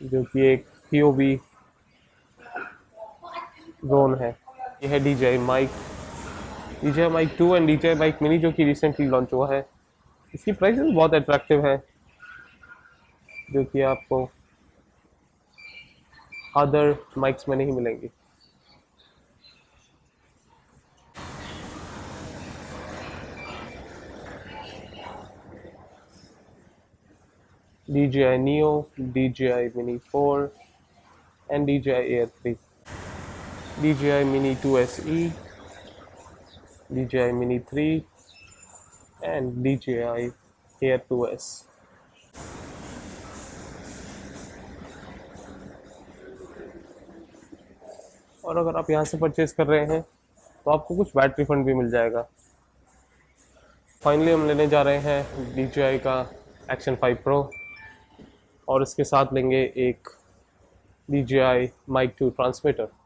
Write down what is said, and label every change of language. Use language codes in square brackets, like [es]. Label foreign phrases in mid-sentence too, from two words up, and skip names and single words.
[hi] जो कि एक [en] POV drone [hi] है। ये है DJI माइक 2 एंड DJI माइक मिनी, जो कि [en] recently launch [hi] हुआ है। इसकी प्राइसेस बहुत अट्रैक्टिव है, जो कि आपको [en] other mics [hi] में नहीं मिलेंगी। [en] DJI Neo, DJI Mini 4 and DJI Air 3, DJI Mini 2 SE, DJI Mini 3 and DJI Air 2S। [hi] और अगर आप यहाँ से परचेज कर रहे हैं तो आपको कुछ [en] VAT refund [hi] भी मिल जाएगा। फाइनली हम लेने जा रहे हैं DJI का Action 5 Pro और इसके साथ लेंगे एक DJI Mic 2 ट्रांसमीटर।